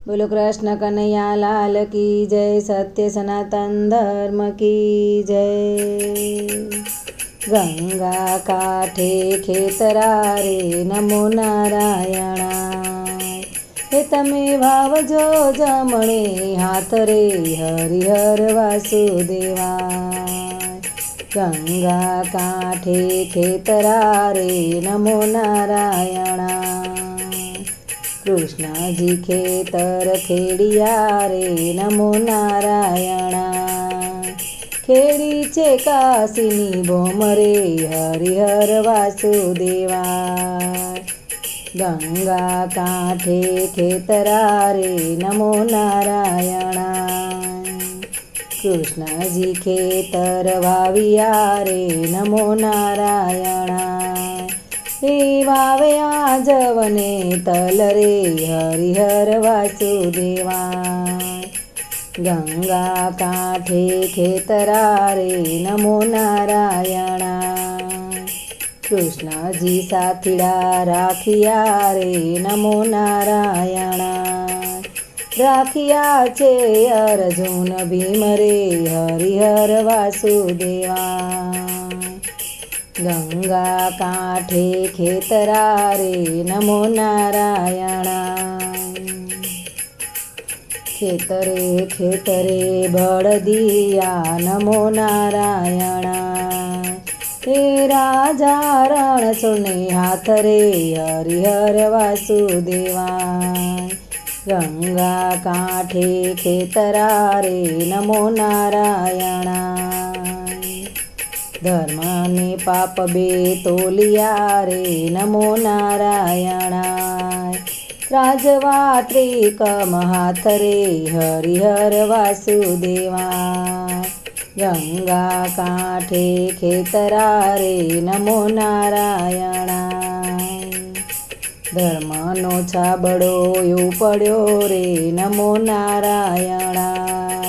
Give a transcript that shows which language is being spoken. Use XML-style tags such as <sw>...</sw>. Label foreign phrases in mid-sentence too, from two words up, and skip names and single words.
<hi>बोलो कृष्ण कन्हैया लाल की जय। सत्य सनातन धर्म की जय।</hi> <gu>ગંગા કાઠે ખેતરા રે</gu> <sa>नमो नारायणाय।</sa> <gu>હે તમે ભાવજો જમણે હાથ રે</gu> <sa>हरिहर वासुदेवाय।</sa> <gu>ગંગા કાઠે ખેતરા રે</gu> <sa>नमो नारायणाय।</sa> <gu>કૃષ્ણાજી ખેતર ખેડિયા રે</gu> <sa>नमो नारायणाय।</sa> <gu>ખેડીચે કાશીની ભોમરે</gu> <sa>हरिहर वासुदेवाय।</sa> <gu>ગંગા કાઠે ખેતરા રે</gu> <sa>नमो नारायणाय।</sa> <gu>કૃષ્ણાજી ખેતર વાવિયા રે</gu> <sa>नमो नारायणाय।</sa> <gu>હે વાવે આજવને તલ રે</gu> <sa>हरिहर वासुदेवाय।</sa> <gu>ગંગા કાઠે ખેતરા રે</gu> <sa>नमो नारायणाय।</sa> <gu>કૃષ્ણાજી સાથીડા રાખિયા રે</gu> <sa>नमो नारायणाय।</sa> <gu>રાખિયા છે અર્જુન ભીમ રે</gu> <sa>हरिहर वासुदेवाय।</sa> <gu>ગંગા કાઠે ખેતરા રે</gu> <sa>नमो नारायणाय।</sa> <gu>ખેતરે ખેતરે બળદિયા</gu> <sa>नमो नारायणाय।</sa> <gu>હે રાજા રણ છોડને હાથ રે</gu> <sa>हरिहर वासुदेवाय।</sa> <gu>ગંગા કાઠે ખેતરા રે</gu> <sa>नमो नारायणाय।</sa> <gu>ધર્મ ને પાપ બે તોલિયા રે</gu> <sa>नमो नारायणाय।</sa> <gu>રાજવા ત્રિકમ હાથ રે</gu> <sa>हरिहर वासुदेवाय।</sa> <gu>ગંગા કાઠે ખેતરા રે</gu> <sa>नमो नारायणाय।</sa> <gu>ધર્મનો છાબડો ઉપડ્યો રે</gu> <sa>नमो नारायणाय।</sa>